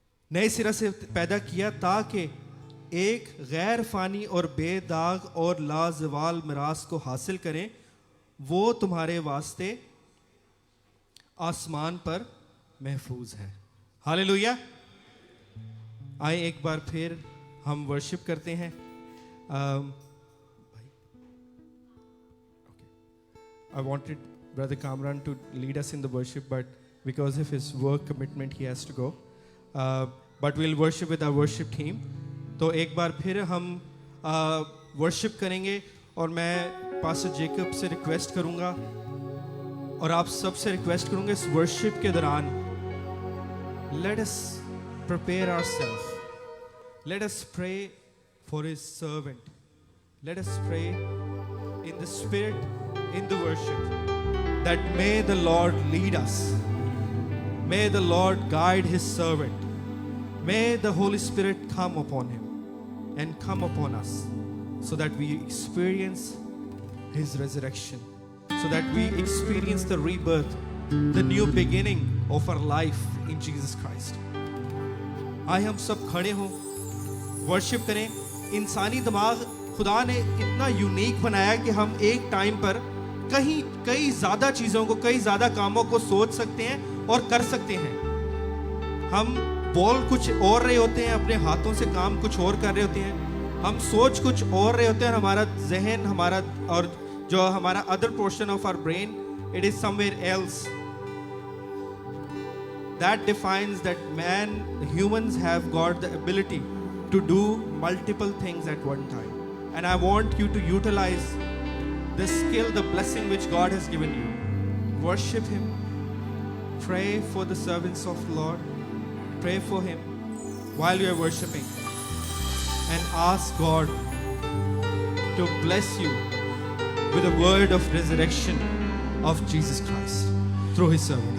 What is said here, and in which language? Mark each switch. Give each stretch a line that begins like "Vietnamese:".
Hindi: नए सिरा से पैदा किया ताकि एक गैर फानी और बेदाग और लाजवाल मिरास को हासिल करें। वो तुम्हारे वास्ते आसमान पर महफूज है। हालेलुया। आए एक बार फिर हम वर्शिप करते हैं।
English: I wanted Brother Kamran to lead us in the worship, but because of his work commitment, he has to go. But we'll worship with our worship team.
Hindi: तो एक बार फिर हम वर्शिप करेंगे और मैं पास्टर जेकब से रिक्वेस्ट करूंगा और आप सब से रिक्वेस्ट करूंगा इस वर्शिप के दौरान,
English: let us prepare ourselves. Let us pray for his servant. Let us pray in the spirit, in the worship, that may the Lord lead us. May the Lord guide his servant. May the Holy Spirit come upon him and come upon us, so that we experience his resurrection, so that we experience the rebirth, the new beginning of our life in Jesus Christ.
Hindi: आए हम सब खड़े हों, worship करें। इंसानी दिमाग खुदा ने इतना यूनिक बनाया कि हम एक टाइम पर कई ज़्यादा चीज़ों को, कई ज़्यादा कामों को सोच सकते हैं और कर सकते हैं। हम बोल कुछ और रहे होते हैं, अपने हाथों से काम कुछ और कर रहे होते हैं, हम सोच कुछ और रहे होते हैं, और हमारा जहन, हमारा और जो हमारा
English: Other portion of our brain, it is somewhere else. That defines that humans have got the ability to do multiple things at one time. And I want you to utilize the skill, the blessing which God has given you. Worship him. Pray for the servants of the Lord. Pray for him while you are worshiping, and ask God to bless you with a word of resurrection of Jesus Christ through his servant.